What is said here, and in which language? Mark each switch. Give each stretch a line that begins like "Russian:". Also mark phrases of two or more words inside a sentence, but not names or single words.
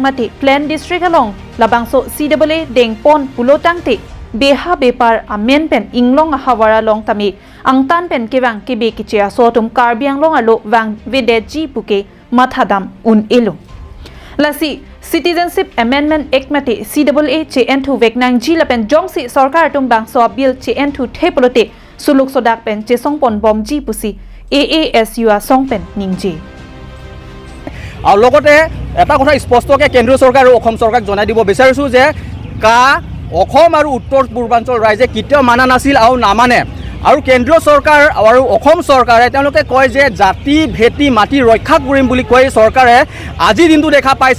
Karbi: mate Plan District along labangso CAA dengpon pulotangte beha bepar amen pen inglong hawara long tami angtan pen kewang kebe kichia sotum Karbi Anglong alo wang vedeji puke mathadam un elo lasi
English: Citizenship Amendment Act
Karbi: mate CAA CN2 veknang ji lapen jongsi sarkar tum bang so bill CN2 thepolote suluk sodak pen che songpon bom ji pusi AASU a songpen ningji
Assamese: আৰু লগতে এটা কথা স্পষ্টকে কেন্দ্ৰীয় চৰকাৰ আৰু অসম চৰকাৰক জনাই দিব বিচাৰিছো যে কা অসম আৰু উত্তৰ পূৰ্বাঞ্চল ৰাজ্যে কেতিয়াও মানা নাছিল আৰু নামানে আৰু কেন্দ্ৰীয় চৰকাৰ আৰু অসম চৰকাৰে তেওঁলোকে কয় যে জাতি ভেটি মাটি ৰক্ষা কৰিম বুলি কৈ চৰকাৰে আজি দিনটো দেখা পাইছে